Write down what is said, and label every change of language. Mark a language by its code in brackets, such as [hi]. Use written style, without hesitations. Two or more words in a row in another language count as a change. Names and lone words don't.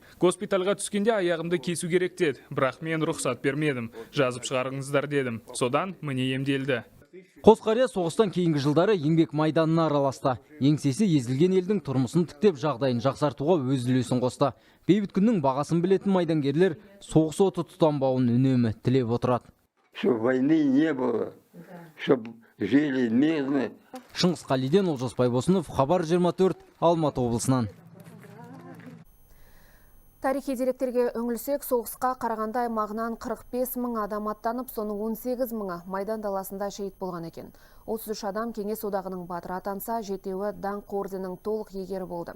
[kk] Госпитальға түскенде аяғымды кесу керек деді, бірақ мен рұқсат бермедім. Жазып шығарыңыздар дедім. Содан міне емделді. Қос қария соғыстан кейінгі жылдары еңбек майданына араласты. Еңсесі езілген елдің тұрмысын тіктеп жағдайын жақсартуға өз үлесін қосты. Бейбіт күннің бағасын білетін майдангерлер соғыс оты тұтанбауын үнемі тілеп отырады. [ru] Чтобы войны не было, чтобы жили мирно. [kk] Шыңғыс Қалиден, Олжас Байбосынов, Хабар 24, Алматы облысынан. Тарихи деректерге үңілсек, соғысқа Қарағанды аймағынан 45 мың адам аттанып, соның 18 мыңы Майдан даласында шейіт болған екен. 33 адам Кеңес одағының батыры атанса, 7-еуі даңқ орденінің толық иегері болды.